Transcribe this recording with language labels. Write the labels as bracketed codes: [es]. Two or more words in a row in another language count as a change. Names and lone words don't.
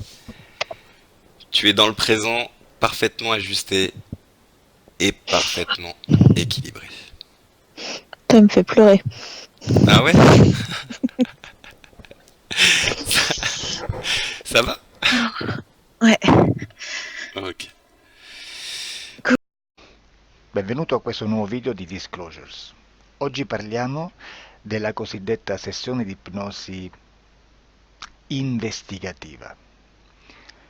[fr] Tu es dans le présent, parfaitement ajusté et parfaitement équilibré. Ça me fait pleurer. Ah ouais? Ça va? Ouais. Ok. [it] Benvenuto a questo nuovo video di Disclosures. Oggi parliamo della cosiddetta sessione di ipnosi investigativa.